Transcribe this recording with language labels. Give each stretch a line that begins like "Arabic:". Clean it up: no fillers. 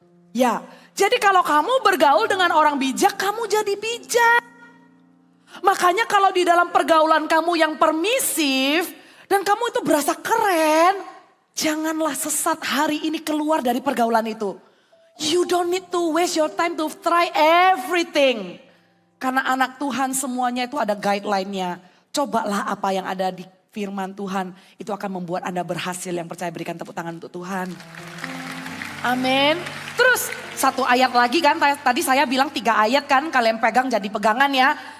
Indonesian: Ya, jadi kalau kamu bergaul dengan orang bijak, kamu jadi bijak. Makanya kalau di dalam pergaulan kamu yang permisif, dan kamu itu berasa keren, janganlah sesat hari ini keluar dari pergaulan itu.
English: You don't need to waste your time to try everything.
Indonesian: Karena anak Tuhan semuanya itu ada guideline-nya. Cobalah apa yang ada di firman Tuhan. Itu akan membuat Anda berhasil. Yang percaya berikan tepuk tangan untuk Tuhan. Amin. Terus satu ayat lagi kan, tadi saya bilang 3 ayat kan, kalian pegang jadi pegangan ya.